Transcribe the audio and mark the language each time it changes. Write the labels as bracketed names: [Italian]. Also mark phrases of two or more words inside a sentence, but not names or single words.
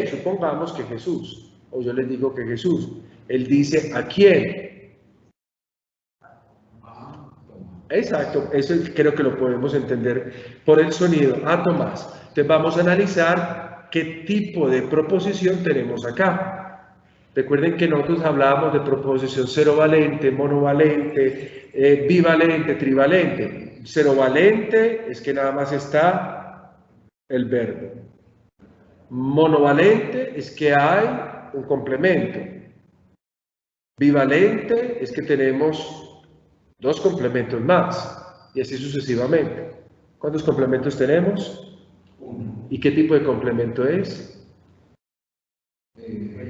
[Spanish] Supongamos que Jesús. O yo les digo que Jesús. Él dice ¿a quién? Exacto, eso creo que lo podemos entender por el sonido. A Tomás. Entonces vamos a analizar qué tipo de proposición tenemos acá. Recuerden que nosotros hablábamos de proposición cerovalente, monovalente, bivalente, trivalente. Cerovalente es que nada más está el verbo. Monovalente es que hay un complemento. Bivalente es que tenemos dos complementos más, y así sucesivamente. ¿Cuántos complementos tenemos? ¿Y qué tipo de complemento es?